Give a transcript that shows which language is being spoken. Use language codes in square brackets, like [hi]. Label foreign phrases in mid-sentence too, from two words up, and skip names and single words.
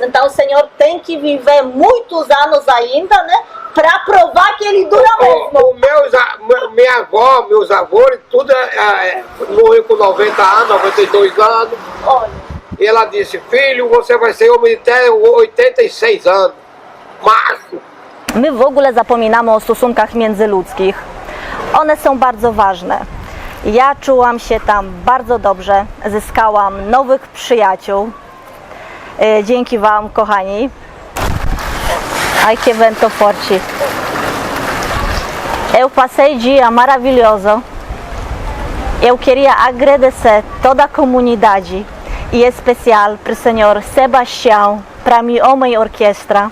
[pt] Então o senhor tem que viver muitos anos ainda, né? Pra provar que ele dura mesmo. Minha avó, meus avós, tudo morreu com 90 anos, 92 anos. Olha. E ela disse, filho, você vai ser homem até 86 anos. Macho. [pl] My w ogóle zapominamy o stosunkach międzyludzkich. One są bardzo ważne. Ja czułam się tam bardzo dobrze, zyskałam nowych przyjaciół. Dzięki Wam, kochani. [pt] Ai que vento forte. Eu passei dia maravilhoso. Eu queria agradecer toda a comunidade, e em especial para o senhor Sebastião, para minha homem orquestra.